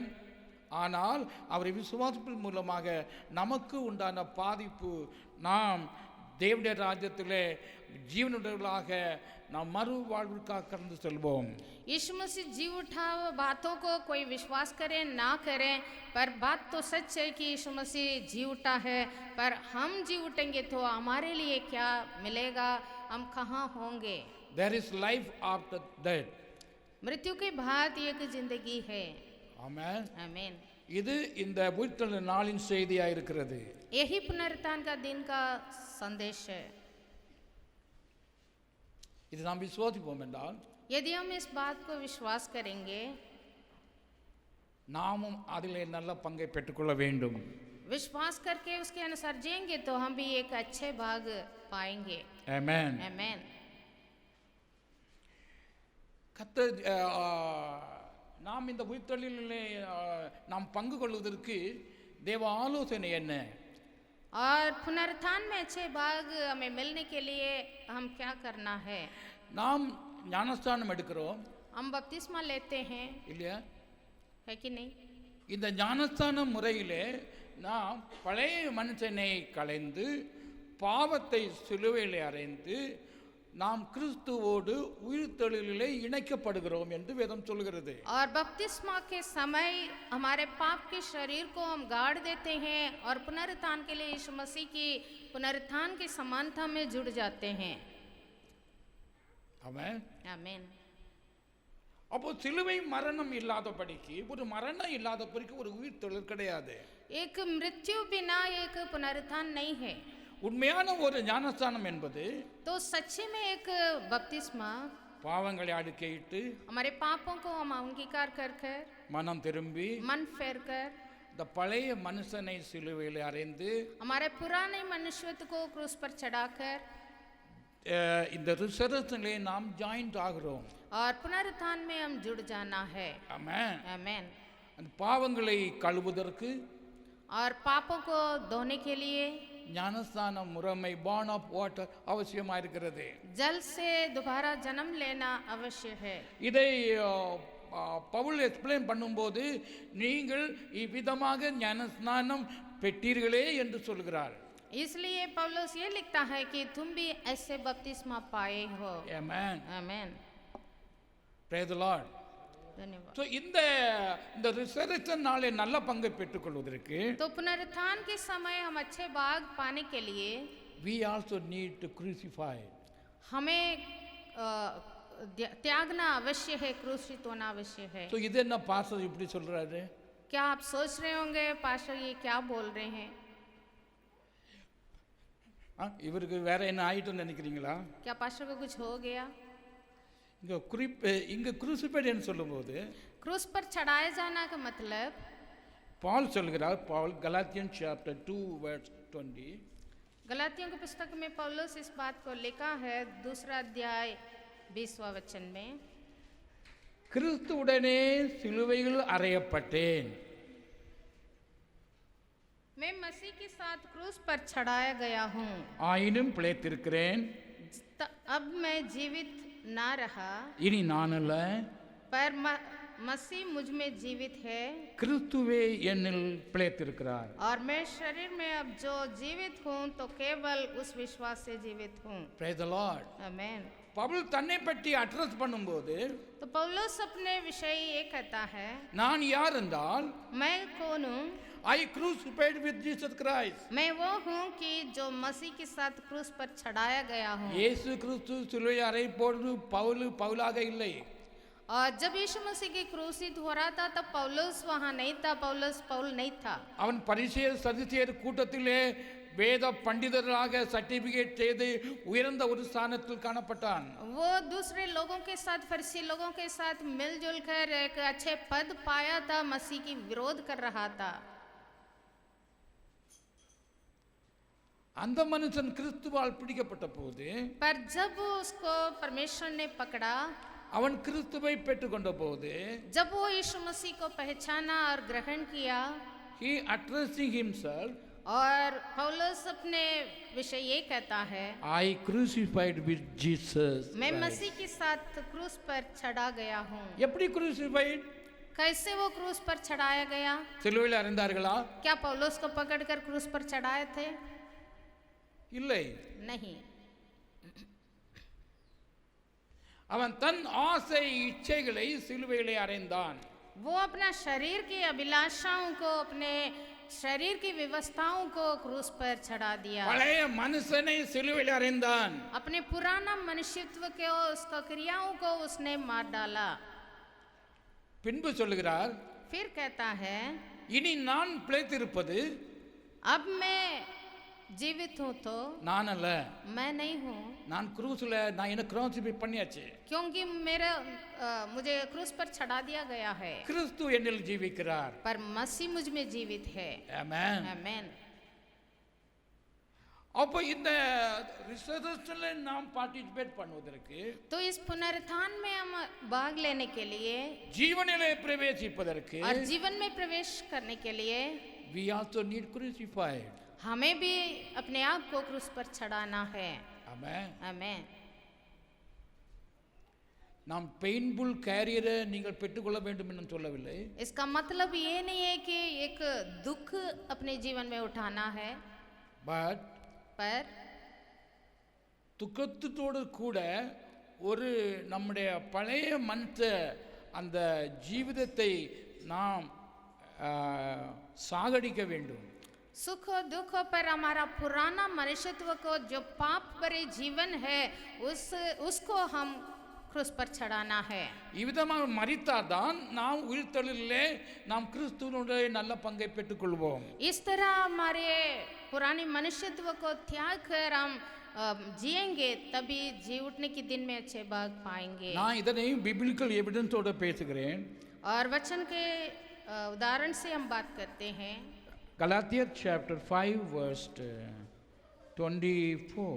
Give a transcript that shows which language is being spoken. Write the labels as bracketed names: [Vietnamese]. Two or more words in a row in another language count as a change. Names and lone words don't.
[Tamil] ஆனால் அவரை விசுவாசிப்பின் மூலமாக நமக்கு உண்டான பாதிப்பு, நாம் தேவனுடைய ராஜ்யத்திலே ஜீவனுடையவர்களாக நாம் மறு வாழ்விற்காக கடந்து செல்வோம்। [Hindi] यीशु मसीह जी उठा, बातों को कोई विश्वास करे ना करे, पर बात तो सच है कि यीशु मसीह जी उठा है। पर हम जी उठेंगे तो हमारे लिए क्या मिलेगा, हम कहाँ होंगे? [English] There is life after death. [Hindi] मृत्यु के बाद एक जिंदगी है। [Tamil] ஆமென்। [Hindi] आमीन। [Tamil] இது இந்த உயிர்த்தெழுதல் நாளின் செய்தியாக இருக்கிறது। [Hindi] यही पुनरुत्थान का दिन का संदेश है। [Tamil] இது நாம் விசுவாசிப்போம் என்றால் [Hindi] यदि हम इस बात को विश्वास करेंगे, [Tamil] நாமும் அதிலே நல்ல பங்கை பெற்றுக்கொள்ள வேண்டும்। [Hindi] विश्वास करके उसके अनुसार जिएंगे तो हम भी एक अच्छे भाग पाएंगे। [Tamil] ஆமென்। [Hindi] आमीन। [Tamil] கர்த்தர் நாம் இந்த உயிர்த்தெழுதலிலே நாம் பங்கு கொள்வதற்கு தேவ ஆலோசனை என்ன? [Hindi] और पुनरुत्थान में अच्छे भाग हमें मिलने के लिए हम क्या करना है? [Tamil] நாம் ஞானஸ்தானம் எடுக்கிறோம் [Hindi] हम बपतिस्मा लेते हैं, [Tamil] இல்லையா? [Hindi] है कि नहीं? [Tamil] இந்த ஞானஸ்தான முறையிலே நாம் பழைய மனுஷனை களைந்து பாவத்தை சிலுவையிலே அறைந்து நாம் கிறிஸ்துவோடு உயிர்த்தெழுதலிலே இணைக்கப்படுகிறோம் என்று வேதம் சொல்கிறது। [Hindi] और बपतिस्मा के समय हमारे पाप के शरीर को हम गाड़ देते हैं और पुनरुत्थान के लिए यीशु मसीह की पुनरुत्थान की समानता में जुड़ जाते हैं। [Tamil] ஆமென்। [Hindi] आमीन। [Tamil] அப்போ சிலுவை மரணம் இல்லாதபடிக்கு, ஒரு மரணம் இல்லாதபடிக்கு ஒரு உயிர்த்தெழுதல் கிடையாது। [Hindi] एक मृत्यु बिना एक पुनरुत्थान नहीं है। [Tamil] உண்மையான ஒரு ஞானஸ்தானம் என்பது [Hindi] तो सच्ची में एक बपतिस्मा [Tamil] பாவங்களை அடுக்கையிட்டு [Hindi] हमारे पापों को हम अंगीकार कर कर, [Tamil] மனம் திரும்பி [Hindi] मन फेर कर, [Tamil] இந்த பழைய மனுஷனை சிலுவையில் அறைந்து [Hindi] हमारे पुराने मनुष्यत्व को क्रूस पर चढ़ाकर [Tamil] இந்த ரிசர்வேஷனிலே நாம் ஜாயின்ட் ஆகிறோம்। [Hindi] और पुनरुत्थान में हम जुड़ जाना है। [Tamil] ஆமென்। [Hindi] आमीन। [Tamil] அந்த பாவங்களை கழுவுவதற்கு [Hindi] और पापों को धोने के लिए [Tamil] ஞானஸ்தான முறைமை [English] born of water [Tamil] அவசியமாக இருக்கிறது। [Hindi] जल से दोबारा जन्म लेना अवश्य है। [Tamil] இதை பவுல் எக்ஸ்பிளைன் பண்ணும்போது நீங்கள் இவ்விதமாக ஞானஸ்நானம் பெற்றீர்களே என்று சொல்கிறார்। [Hindi] इसलिए पौलुस ये लिखता है कि तुम भी ऐसे बपतिस्मा पाए हो। [Tamil] ஆமென்। [Hindi] आमीन। [English] Praise the Lord. [Hindi] धन्यवाद। [Tamil] ஸோ இந்த ரிசர்வேஷன் நாளை நல்ல பங்கை பெற்றுக்கொள்வதற்கு [Hindi] तो पुनरुत्थान के समय हम अच्छे भाग पाने के लिए [English] we also need to crucify. [Hindi] हमें त्यागना अवश्य है, क्रूसित होना अवश्य है। [Tamil] ஸோ இது என்ன பாஸ்டர் இப்படி சொல்றாரு? [Hindi] क्या आप सोच रहे होंगे पास्टर ये क्या बोल रहे हैं? [Tamil] இவருக்கு வேற என்ன ஆயிட்டுன்னு நினைக்கிறீங்களா? [Hindi] क्या पास्टर को कुछ हो गया? [Tamil] இங்க क्रूसिफाइड சொல்லும்போது [Hindi] क्रूस पर चढ़ाए जाना का मतलब, [Tamil] பால் சொல்கிறார், பால் [English] Galatian chapter 2 verse 20, [Hindi] गलातियों की पुस्तक में पौलुस इस बात को लिखा है 2 अध्याय 20वां वचन में, [Tamil] கிறிஸ்துவுடனே சிலுவையில் அறையப்பட்டேன், [Hindi] मैं मसीह के साथ क्रूस पर चढ़ाया गया हूँ, [Tamil] ஆயினும் பிழைத்திருக்கிறேன், [Hindi] अब मैं जीवित ना रहा, [Tamil] இனி நான் அல்ல, [Hindi] पर मसीह मुझ में जीवित है [Tamil] கிறிஸ்துவே என்னில் பிழைத்திருக்கிறார். [Hindi] और मैं शरीर में अब जो जीवित हूँ तो केवल उस विश्वास से जीवित हूँ. [English] Praise the Lord. [Hindi] आमेन. [Tamil] பவுல் தன்னை பற்றி அட்ரஸ் பண்ணும்போது [Hindi] तो पौलुस अपने विषय ये कहता है, [Tamil] நான் யார் என்றால் [Hindi] मैं कौन हूँ? [English] I crucified with Jesus Christ. [Hindi] मैं वो हूँ कि जो मसीह के साथ क्रूस पर चढ़ाया गया हूँ. [Tamil] இயேசு கிறிஸ்து சிலுவையில் அறையப்போது பவுலாக இல்லை. [Hindi] और जब यीशु मसीह की क्रूसित हो रहा था तब पौलुस वहाँ नहीं था, पौल नहीं था. [Tamil] அவன் பரிசேயர் சதுசேயர் கூட்டத்திலே வேத பண்டிதர்களாக சர்டிபிகேட் செய்து உயர்ந்த ஒரு ஸ்தானத்தில் காணப்பட்டான். [Hindi] वो दूसरे लोगों के साथ, फरीसी लोगों के साथ मिलजुल कर एक अच्छे पद पाया था, मसीह की विरोध कर रहा था. [Tamil] அந்த மனுஷன் கிறிஸ்துவால் பிடிக்கப்பட்ட போது [Hindi] पर जब उसको परमेश्वर ने पकड़ा, [Tamil] அவன் கிறிஸ்துவை பெற்றுக்கொண்ட போது [Hindi] जब वो यीशु मसीह को पहचाना और ग्रहण किया, [English] he addressing himself, [Hindi] और पौलुस अपने विषय ये कहता है, [English] I crucified with Jesus [Hindi] मैं [English] Christ. [Hindi] मसीह के साथ क्रूस पर चढ़ा गया हूँ. [Tamil] எப்படி crucified? [Hindi] कैसे वो क्रूस पर चढ़ाया गया? [Tamil] சிலுவையில் அறைந்தார்களா? [Hindi] क्या पौलुस को पकड़कर क्रूस पर चढ़ाए थे? [Tamil] இல்லை. [Hindi] नहीं. [Tamil] அவன் தன் ஆசை இச்சைகளை சிலுவையிலே அறைந்தான். [Hindi] वो अपना शरीर की अभिलाषाओं को, अपने शरीर की व्यवस्थाओं को क्रूस पर चढ़ा दिया. [Tamil] பழைய மனுஷனை சிலுவையில் அறைந்தான். [Hindi] अपने पुराना मनुष्यत्व के उसका क्रियाओं को उसने मार डाला. [Tamil] பின்பு சொல்லுகிறார், [Hindi] फिर कहता है, [Tamil] இனி நான் பிழைத்திருப்பது [Hindi] अब मैं जीवित हूँ तो [Tamil] நான் அல்ல, [Hindi] मैं नहीं हूँ, [Tamil] நான் क्रूஸ்ல நான் என்ன கிராசிஃபை பண்ணியாச்சு. [Hindi] क्योंकि मुझे क्रूस पर चढ़ा दिया गया है. [Tamil] கிறிஸ்து என்னில் ஜீவிக்கிறார். [Hindi] पर मसीह मुझ में जीवित है. [Tamil] ஆமென். [Hindi] आमेन. [Tamil] அப்போ இந்த ரிசர்வேஷன்ல நாம் பார்ட்டிசிபேட் பண்ணுவதற்கு, [Hindi] तो इस पुनरुत्थान में हम भाग लेने के लिए [Tamil] ஜீவனிலே பிரவேசிப்பதற்கு [Hindi] और जीवन में प्रवेश करने के लिए [English] we also need crucified. [Hindi] हमें भी अपने आप को क्रूस पर चढ़ाना है. [Tamil] ஆமென். [Hindi] आमेन. [Tamil] நாம் [English] painful career [Tamil] நீங்கள் பெற்றுக்கொள்ள வேண்டும் என்று சொல்லவில்லை. [Hindi] इसका मतलब ये नहीं है कि एक दुख अपने जीवन में उठाना है, [Tamil] பட் [Hindi] पर [Tamil] துக்கத்தோடு கூட ஒரு நம்முடைய பழைய மனுஷ அந்த ஜீவிதத்தை நாம் சாகடிக்க வேண்டும். [Hindi] सुख और दुख पर हमारा पुराना मनुष्यत्व को, जो पाप भरे जीवन है, उसको हम क्रूस पर चढ़ाना है. [Tamil] இவ்விதமாக மரித்தாதான் நாம் உயிர்த்தெழுதலிலே நாம் கிறிஸ்துவினுடைய நல்ல பங்கை பெற்றுக்கொள்வோம். [Hindi] इस तरह हमारे पुराने मनुष्यत्व को त्याग कर हम जिएंगे, तभी जी उठने के दिन में अच्छे भाग पाएंगे. [Tamil] நான் இதனை [English] biblical evidence [Tamil] பேசுகிறேன். [Hindi] और वचन के उदाहरण से हम बात करते हैं. [English] Galatians chapter 5 verse 24.